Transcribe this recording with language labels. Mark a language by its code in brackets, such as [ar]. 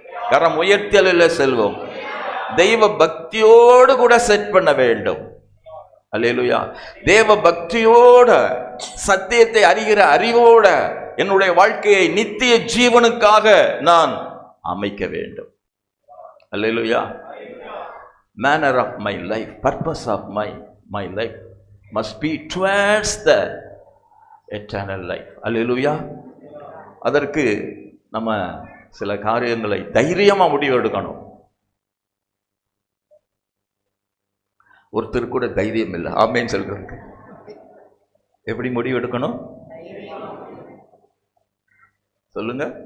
[ta] கரம் உயர்த்தலில் செல்வோம். தெய்வ பக்தியோடு கூட செட் பண்ண வேண்டும். அல்லேலூயா. தேவ பக்தியோட, சத்தியத்தை அறிகிற அறிவோட என்னுடைய வாழ்க்கையை நித்திய ஜீவனுக்காக நான் அமைக்க வேண்டும். அல்லேலூயா. [en] manner of my life, purpose of my life must be towards the eternal life. [ta] அல்லேலூயா. அதற்கு நம்ம சில காரியங்களை தைரியமா முடிவு எடுக்கணும். ஒருத்தர் கூட தைரியம் இல்லை ஆமேன்னு சொல்றதுக்கு. எப்படி முடிவு எடுக்கணும் சொல்லுங்க?